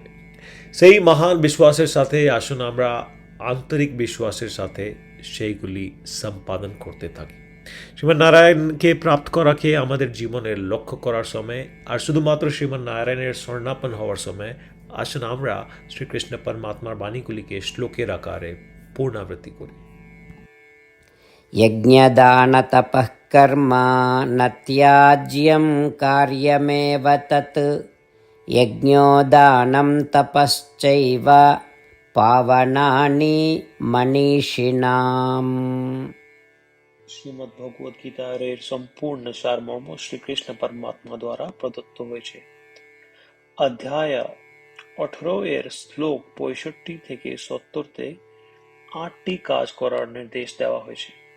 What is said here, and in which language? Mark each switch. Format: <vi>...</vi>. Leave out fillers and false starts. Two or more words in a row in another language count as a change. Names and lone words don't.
<bn>সেই মহান বিশ্বাসের সাথে আসুন আমরা আন্তরিক বিশ্বাসের সাথে সেইগুলি সম্পাদন করতে থাকি। শ্রীমান নারায়ণকে প্রাপ্ত করাকে আমাদের জীবনের লক্ষ্য করার সময় আর শুধুমাত্র শ্রীমান নারায়ণের স্বর্ণাপন হওয়ার সময় আসুন আমরা শ্রীকৃষ্ণ পরমাত্মার বাণীগুলিকে শ্লোকের আকারে পুনরাবৃত্তি করি।</bn> <sa>यज्ञदान तपः कर्म न त्याज्यं कार्यमेव तत् यज्ञोदानं तपश्चैव पावनानि मनीषिणाम्।</sa> <bn>শ্রীমদ্ ভগবদ গীতার এর সম্পূর্ণ সারমর্ম শ্রীকৃষ্ণ পরমাত্মা দ্বারা প্রদত্ত হয়েছে। অধ্যায় 18 এর শ্লোক 65 থেকে 70-তে 8টি কাজ করার নির্দেশ দেওয়া হয়েছে।</bn>